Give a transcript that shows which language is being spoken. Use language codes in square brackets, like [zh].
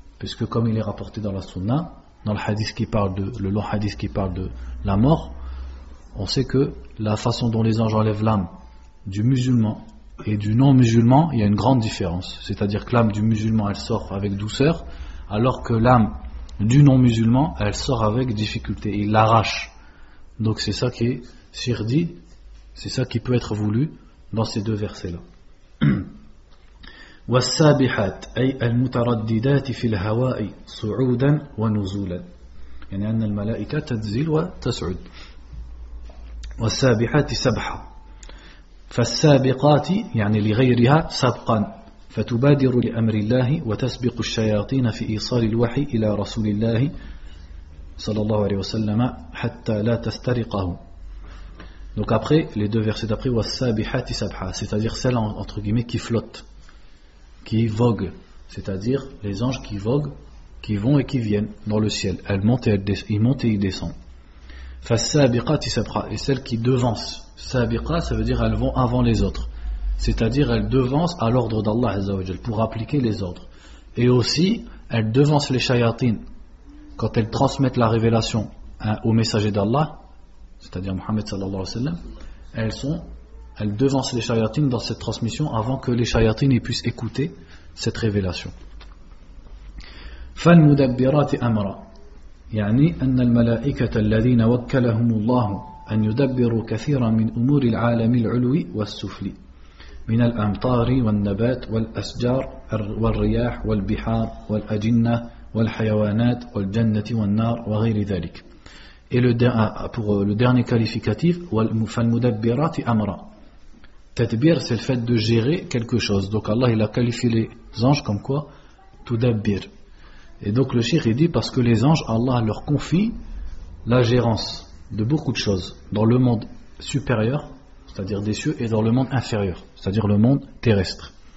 [fr] Puisque comme il est rapporté dans la sunna, dans le hadith qui parle de, le long hadith qui parle de la mort, on sait que la façon dont les anges enlèvent l'âme du musulman et du non-musulman, il y a une grande différence. C'est-à-dire que l'âme du musulman, elle sort avec douceur, alors que l'âme du non-musulman, elle sort avec difficulté, il l'arrache. Donc c'est ça qui est sirdi, c'est ça qui peut être voulu dans ces deux versets-là. [ar] وَالسَّابِحَاتْ أَيْ أَلْمُتَرَدِّدَاتِ فِي الْهَوَاءِ صُعُودًا وَنُزُولًا يعني أن الملائكة تنزل وتسعد. والسابحات سبحة فالسابقات يعني لغيرها سبقا فتبادر لأمر الله وتسبق الشياطين في إيصال الوحي إلى رسول الله صلى الله عليه وسلم حتى لا تسترقه. [fr] Donc après les deux versets d'après [ar] والسابحات سبحة, [fr] c'est-à-dire celles entre guillemets qui flottent, qui voguent, c'est-à-dire les anges qui voguent, qui vont et qui viennent dans le ciel, elles montent et ils descendent. [ar] فالسابقات سبقا, [fr] et celles qui devancent. سابقات ça veut dire elles vont avant les autres, c'est-à-dire elles devancent à l'ordre d'Allah Azza wa Jal pour appliquer les ordres, et aussi elles devancent les shayatin quand elles transmettent la révélation au messager d'Allah, c'est-à-dire Muhammad sallallahu alayhi wa sallam. Elles devancent les shayatin dans cette transmission avant que les shayatin puissent écouter cette révélation. [ar] فالمدبرات امرا يعني أن الملائكة الذين وكلهم الله أن يدبروا كثيرا من أمور العالم العلوي والسفلي من الأمطار والنبات والأشجار والرياح والبحار والأجنة والحيوانات والجنة والنار وغير ذلك. [fr] Et pour le dernier qualificatif, [ar] فالمدبرات أمرا. [fr] تدبير, c'est le fait de gérer quelque chose. Donc Allah il a qualifié les anges comme quoi تدبير. Et donc le shir dit parce que les anges, Allah leur confie la gérance de beaucoup de choses dans le monde supérieur, c'est-à-dire des cieux, et dans le monde inférieur, c'est-à-dire le monde terrestre.